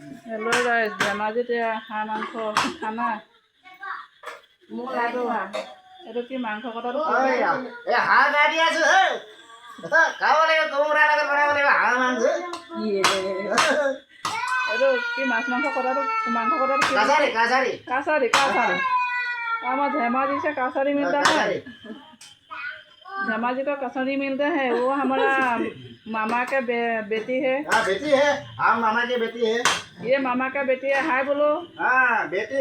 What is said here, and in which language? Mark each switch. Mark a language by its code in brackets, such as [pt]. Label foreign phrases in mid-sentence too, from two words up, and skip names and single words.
[en] hello guys, [as] ধেমাজিত হাঁহ মাংস খানা। এইটো কি মাংস কটাটো হাঁহ গাই দি আছো খাব লাগিব কোমোৰা লগত বনাব লাগিব হাঁহ মাংস এইটো কি মাছ মাংস কটাটো মাংস কটাটো কাছাरी कासारी [hi] कासारी कासारी हमारा धेमाजी से कासारी मिलता है। धेमाजी का कासारी मिलता है। वो हमारा मामा का बेटी है। हाँ बेटी है, हम मामा की बेटी है। ये मामा का बेटी है। हाय बोलो। हाँ बेटी